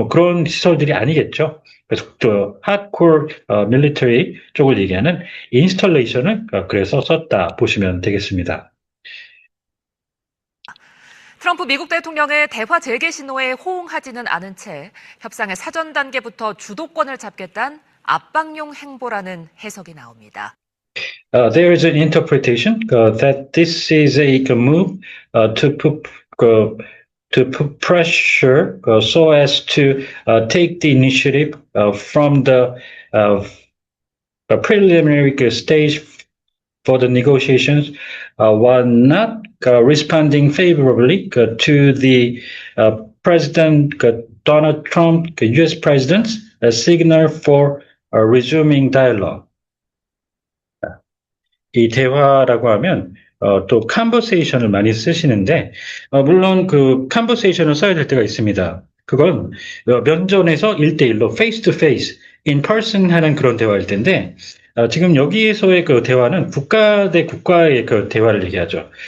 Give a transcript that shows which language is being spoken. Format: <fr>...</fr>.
<ko>그런 시설들이 아니겠죠. 그래서</ko> <en>hardcore military</en> <ko>쪽을 얘기하는 인스톨레이션을 그래서 썼다 보시면 되겠습니다. 트럼프 미국 대통령의 대화 재개 신호에 호응하지는 않은 채 협상의 사전 단계부터 주도권을 잡겠다는 압박용 행보라는 해석이 나옵니다.</ko> <en>There is an interpretation that this is a move to put pressure so as to take the initiative from the preliminary stage for the negotiations while not responding favorably to the President Donald Trump, U.S. President's signal for resuming dialogue.</en> <ko>이 대화라고 하면 또 conversation을 많이 쓰시는데 물론 conversation을 써야 될 때가 있습니다. 그건 면전에서 1대1로</ko> <en>face to face, in person</en> <ko>하는 그런 대화일 텐데 지금 여기에서의 대화는 국가 대 국가의 대화를 얘기하죠.</ko>